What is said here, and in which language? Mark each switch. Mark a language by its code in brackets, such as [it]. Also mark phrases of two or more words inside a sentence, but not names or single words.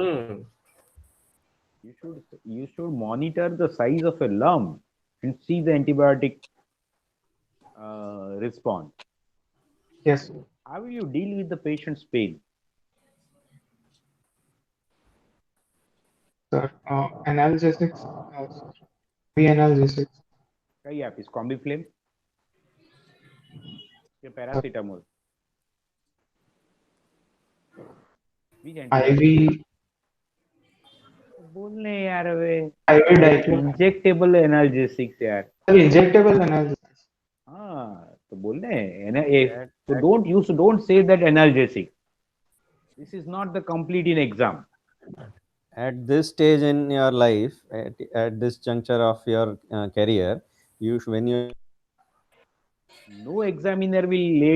[en] You should monitor the size of a lump and see the antibiotic response. yes, How will you deal with the patient's pain? sir. Analgesics, analgesics. [gu] કઈ આપીશ? કોમ્બીફ્લેમ કે પેરાસિટામોલ? [en] Which antibiotic? IV, [gu] બોલ ને યાર હવે. [en] IV diclofenac. Injectable analgesics यार. Sir, injectable analgesics. [gu] હા તો બોલ ને. [en] So don't say that analgesic. This is not the complete in exam. At this stage in your life, at this juncture of your career, when you No examiner will let